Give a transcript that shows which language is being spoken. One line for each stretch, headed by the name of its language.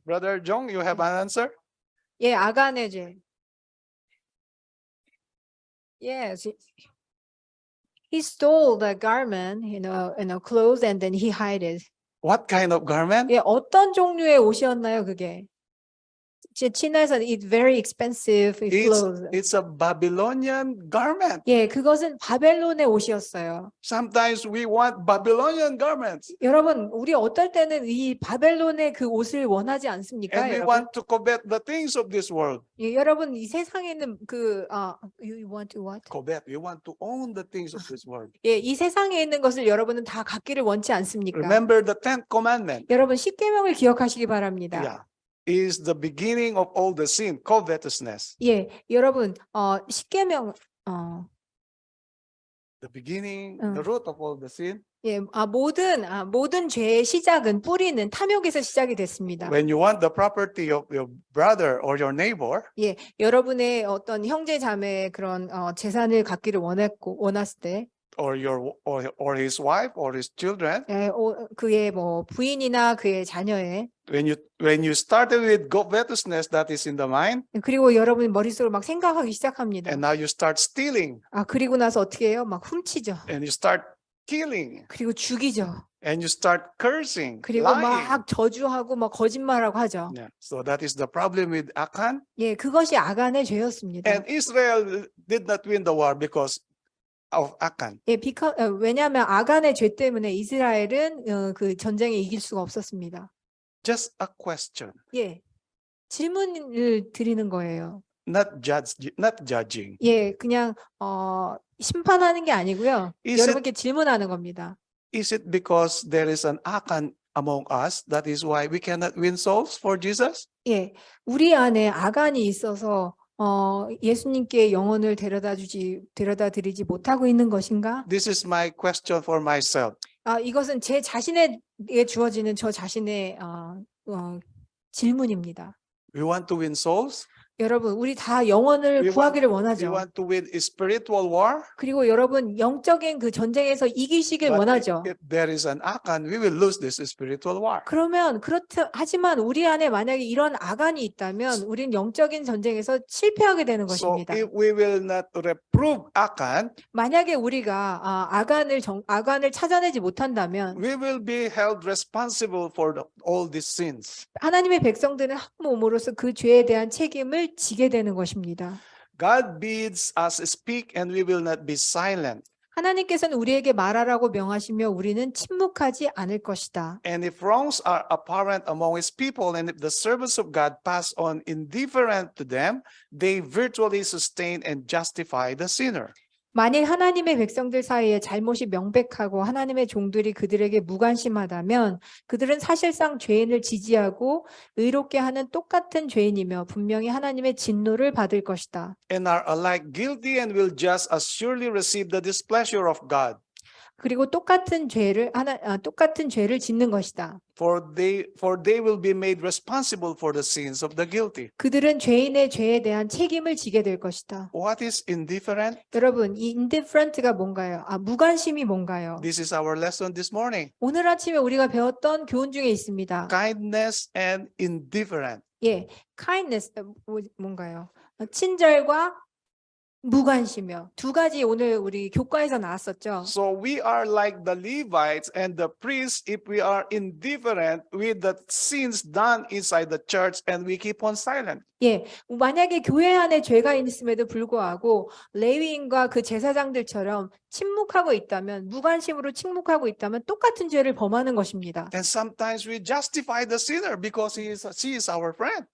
English: Brother Jong, you have an answer?
Korean: 예, 아간의 죄.
English: Yes. He stole the garment, clothes, and then he hid it. What kind of garment?
Korean: 예, 어떤 종류의 옷이었나요, 그게? 제 친해서
English: it's very expensive clothes. It's a Babylonian garment.
Korean: 예, 그것은 바벨론의 옷이었어요.
English: Sometimes we want Babylonian garments
Korean: 여러분, 우리 어떨 때는 이 바벨론의 그 옷을 원하지 않습니까,
English: and we
Korean: 여러분?
English: want to covet the things of this world.
Korean: 예, 여러분, 이 세상에 있는
English: you want to what? Covet. We want to own the things of this world.
Korean: 예, 이 세상에 있는 것을 여러분은 다 갖기를 원치 않습니까?
English: Remember the 10th commandment.
Korean: 여러분, 십계명을 기억하시기 바랍니다.
English: Yeah. Is the beginning of all the sin, covetousness.
Korean: 예, 여러분, 십계명,
English: The beginning, the root of all the sin.
Korean: 예, 모든 죄의 시작은 뿌리는 탐욕에서 시작이 됐습니다.
English: When you want the property of your brother or your neighbor,
Korean: 예, 여러분의 어떤 형제 자매의 그런 재산을 갖기를 원했을 때,
English: or his wife or his children,
Korean: 예, 그의 뭐 부인이나 그의 자녀의
English: when you started with covetousness that is in the mind,
Korean: 그리고 여러분 머릿속으로 막 생각하기 시작합니다.
English: and now you start stealing,
Korean: 그리고 나서 어떻게 해요? 막 훔치죠.
English: and you start killing,
Korean: 그리고 죽이죠.
English: and you start cursing,
Korean: 그리고
English: lying.
Korean: 막 저주하고 막 거짓말하고 하죠.
English: Yeah. So that is the problem with Achan.
Korean: 예, 그것이 아간의 죄였습니다.
English: And Israel did not win the war because of Achan.
Korean: 예, 왜냐하면 아간의 죄 때문에 이스라엘은 그 전쟁에 이길 수가 없었습니다.
English: Just a question,
Korean: 예, 질문을 드리는 거예요.
English: not judging.
Korean: 예, 그냥 심판하는 게 아니고요.
English: Is
Korean: 여러분께 질문하는 겁니다.
English: Is it because there is an Achan among us that is why we cannot win souls for Jesus?
Korean: 예, 우리 안에 아간이 있어서 예수님께 영혼을 데려다 드리지 못하고 있는 것인가?
English: This is my question for myself.
Korean: 이것은 제 자신에게 주어지는 저 자신의 질문입니다.
English: We want to win souls.
Korean: 여러분, 우리 다 영혼을 구하기를
English: We
Korean: 원하죠.
English: want to win a spiritual war.
Korean: 그리고 여러분, 영적인 그 전쟁에서 이기시길
English: But
Korean: 원하죠.
English: if there is an Achan, we will lose this spiritual war.
Korean: 그러면 하지만 우리 안에 만약에 이런 아간이 있다면 우린 영적인 전쟁에서 실패하게 되는
English: So
Korean: 것입니다.
English: if we will not reprove Achan,
Korean: 만약에 우리가 아간을 찾아내지 못한다면
English: we will be held responsible for all these sins.
Korean: 하나님의 백성들은 한 몸으로서 그 죄에 대한 책임을 지게 되는 것입니다.
English: God bids us speak and we will not be silent.
Korean: 하나님께서는 우리에게 말하라고 명하시며 우리는 침묵하지 않을 것이다.
English: And if wrongs are apparent among his people, and if the servants of God pass on indifferent to them, they virtually sustain and justify the sinner.
Korean: 만일 하나님의 백성들 사이에 잘못이 명백하고 하나님의 종들이 그들에게 무관심하다면 그들은 사실상 죄인을 지지하고 의롭게 하는 똑같은 죄인이며 분명히 하나님의 진노를 받을 것이다.
English: and are alike guilty and will just as surely receive the displeasure of God.
Korean: 그리고 똑같은 죄를 짓는 것이다.
English: For they will be made responsible for the sins of the guilty.
Korean: 그들은 죄인의 죄에 대한 책임을 지게 될 것이다.
English: What is indifferent?
Korean: 여러분, 이 indifferent가 뭔가요? 무관심이 뭔가요?
English: This is our lesson this morning.
Korean: 오늘 아침에 우리가 배웠던 교훈 중에 있습니다.
English: Kindness and indifferent.
Korean: 예, kindness 뭔가요? 친절과 무관심이요. 두 가지 오늘 우리 교과에서 나왔었죠.
English: So we are like the Levites and the priests if we are indifferent with the sins done inside the church and we keep on silent.
Korean: 예, 만약에 교회 안에 죄가 있음에도 불구하고 레위인과 그 제사장들처럼 침묵하고 있다면, 무관심으로 침묵하고 있다면 똑같은 죄를 범하는 것입니다.
English: And sometimes we justify the sinner because she is our friend,